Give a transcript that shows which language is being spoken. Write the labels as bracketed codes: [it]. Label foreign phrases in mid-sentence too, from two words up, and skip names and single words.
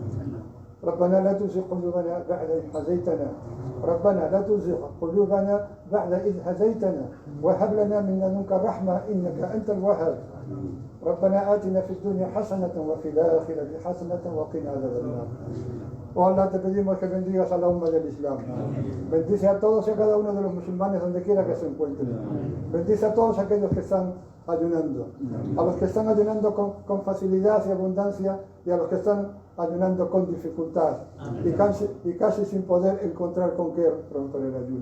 [ar] ربنا لا تزغ قلوبنا بعد إذ هديتنا ربنا لا تزغ قلوبنا بعد إذ هديتنا وهب لنا من لدنك رحمة إنك أنت الوهاب. ربنا آتنا في الدنيا حسنة وفي الآخرة حسنة وقنا عذاب النار. [es] Oh Allah, te pedimos que bendigas a la umma del Islam. Bendice a todos y a cada uno de los musulmanes donde quiera que se encuentren. Bendice a todos aquellos que están ayunando. A los que están ayunando con facilidad y abundancia y a los que están ayunando con dificultad y casi sin poder encontrar con qué romper el ayuno.